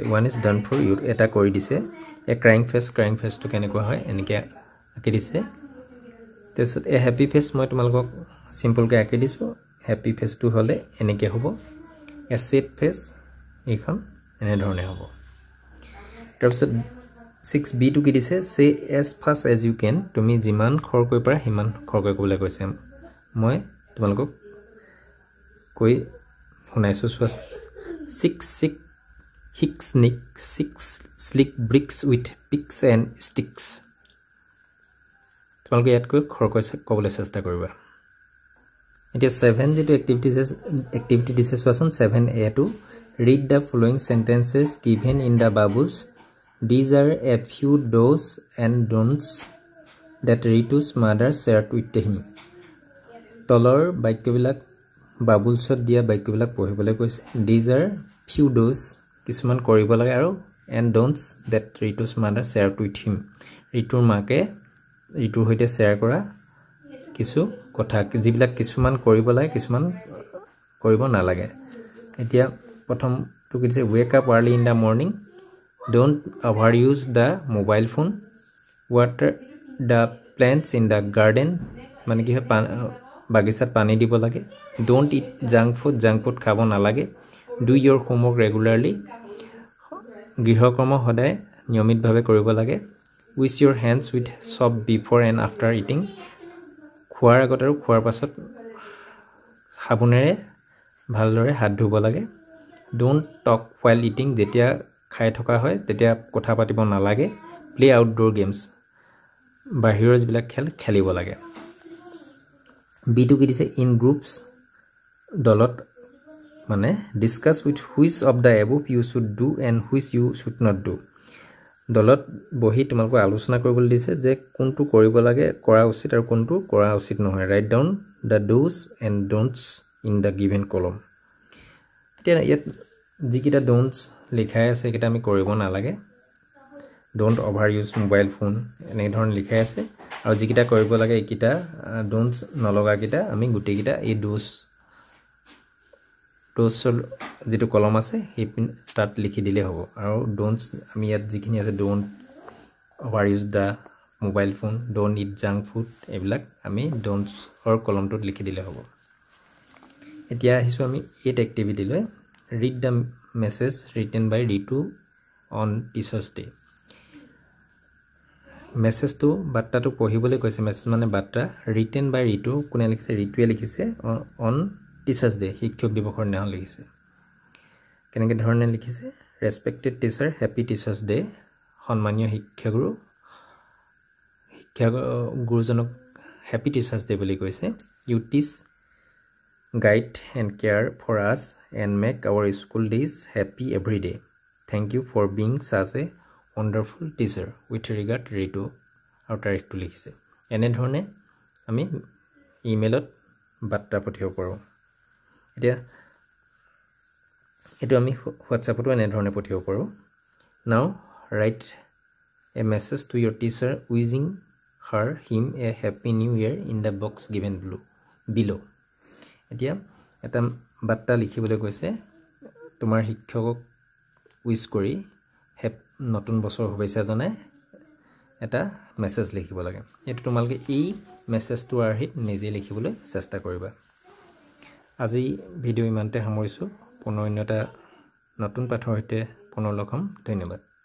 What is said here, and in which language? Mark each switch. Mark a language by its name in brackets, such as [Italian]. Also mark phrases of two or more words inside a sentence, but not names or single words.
[English] one is done for you [Assamese] এটা কৰি দিছে [English] a crying face [Assamese] কেনেকুৱা হয় এনেকৈ আঁকি দিছে তাৰপিছত [English] a happy face [Assamese] মই তোমালোকক চিম্পলকৈ আঁকি দিছোঁ [English] happy face [Assamese] হ'লে এনেকৈ হ'ব [English] a sad face [Assamese] এইখন এনেধৰণে হ'ব তাৰপিছত 6b টু কি দিছে [English] say as fast as you can [Assamese] তুমি যিমান খৰকৈ পাৰা সিমান খৰকৈ ক'বলৈ কৈছে মই তোমালোকক কৈ শুনাইছোঁ চোৱা 6 [English] slick bricks with picks and sticks [Assamese] তোমালোকে ইয়াতকৈ খৰকৈ ক'বলৈ চেষ্টা কৰিবা এতিয়া 7 যেটো এক্টিভিটি দিছে চোৱাচোন [English] 7a টু read the following sentences given in the bubbles these are a few do's and don'ts that Ritu's mother shared with him [Assamese] তলৰ বাক্যবিলাক বাবুলছত দিয়া বাক্যবিলাক পঢ়িবলৈ কৈছে [English] these are few do's [Assamese] কিছুমান কৰিব লাগে আৰু [English] and don'ts that Ritu's mother shared with him [Assamese] ৰিতুৰ মাকে ৰিতুৰ সৈতে শ্বেয়াৰ কৰা কিছু কথা যিবিলাক কিছুমান কৰিব লাগে কিছুমান কৰিব নালাগে এতিয়া প্ৰথমটো কি দিছে [English] wake up early in the morning don't overuse the mobile phone water the plants in the garden [Assamese] মানে কি হয় বাগিচাত পানী দিব লাগে [English] don't eat junk food [Assamese] খাব নালাগে [English] do your homework regularly [Assamese] গৃহকৰ্ম সদায় নিয়মিতভাৱে কৰিব লাগে [English] wash your hands with soap before and after eating [Assamese] খোৱাৰ আগত আৰু খোৱাৰ পাছত সাবুনেৰে ভালদৰে হাত ধুব লাগে [English] don't talk while eating [Assamese] যেতিয়া খাই থকা হয় তেতিয়া কথা পাতিব নালাগে [English] play outdoor games [Assamese] বাহিৰৰ যিবিলাক খেল খেলিব লাগে বিটু কি [English] দিছে in groups [Assamese] দলত মানে [English] discuss with which of the above you should do and which you should not [Assamese] do দলত বহি তোমালোক আলোচনা কৰিবলৈ দিছে যে কোনটো কৰিব লাগে কৰা উচিত আৰু কোনটো কৰা উচিত নহয় [English] write down the do's and don'ts in the given column [Assamese] এতিয়া ইয়াত যিকিটা don'ts লিখাই আছে কিটা আমি কৰিব নালাগে [English] don't overuse mobile phone [Assamese] এনে ধৰণ লিখাই আছে আৰু যিকিটা কৰিব লাগে এইকিটা don'ts নলগা কিটা আমি গুটি কিটা এই do's যেটো কলম আছে এই তাত লিখি দিলে হ'ব আৰু don'ts আমি ইয়াত যিখিনি আছে [English] don't overuse the mobile phone don't eat junk food [Assamese] এইবিলাক আমি don'ts অৰ কলমটোত লিখি দিলে হ'ব এতিয়া আহিছো আমি 8 এক্টিভিটি লৈ [English] read the message written by Ritu on Teachers Day [Assamese] মেসেজ তো বাৰ্তাটো পঢ়িবলৈ কৈছে মেসেজ মানে বাৰ্তা [English] written by Ritu [Assamese] কোনে লিখিছে ৰিতুৱে লিখিছে [English] on Teachers Day [Assamese] শিক্ষক দিৱসৰ দিনা লিখিছে কেনেকৈ ধৰণে লিখিছে [English] respected teacher happy Teachers Day [Assamese] সন্মানীয় [English] শিক্ষাগুৰুজনক happy Teachers Day বুলি কৈছে you teach guide and care for us and make our school days happy every day thank you for being such a wonderful teacher with regard Ritu [Assamese] আৰু তাৰিখটো লিখিছে এনে ধৰণে আমি ইমেইলত বাৰ্তা পঠিয়াব পাৰোঁ এতিয়া এটো আমি হোৱাটছআপতো এনে ধৰণে পঠিয়াব পাৰোঁ [English] now write a message to your teacher wishing him a happy new year in the box given below [Assamese] এতিয়া এটা বাৰ্তা লিখিবলৈ কৈছে তোমাৰ শিক্ষকক উইশ কৰি নতুন বছৰ শুভেচ্ছা জনাই এটা মেসেজ লিখিব লাগে এটো তোমালকে এই মেসেজটো আৰহিত নিজে লিখিবলৈ চেষ্টা কৰিবা আজি ভিডিও ইমানতে সামৰিছো পুনৰ এটা নতুন পাঠৰ সৈতে পুনৰ লগ হ'ম ধন্যবাদ